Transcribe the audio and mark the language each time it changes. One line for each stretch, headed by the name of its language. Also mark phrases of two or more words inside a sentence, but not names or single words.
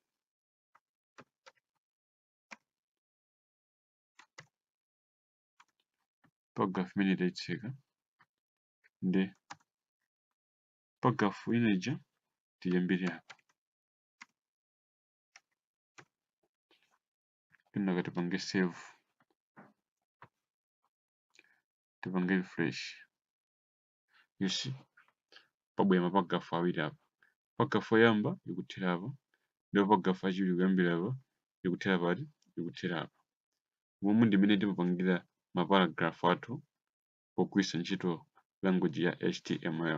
Nyanja: Paragraph imene tayitseka ndi paragraph ineja tiyambire apa. Kenaka tipange save, tipange refresh.
English: You see,
Nyanja: pabwera maparagraph awiri apa. Paragraph yoyamba ikuthera apa, ndipo paragraph yachiwiri kuyambira apa ikuthera pati, ikuthera apa. Momwe ndimene timapangira maparagraph athu pogwiritsa ntchito language ya HTML.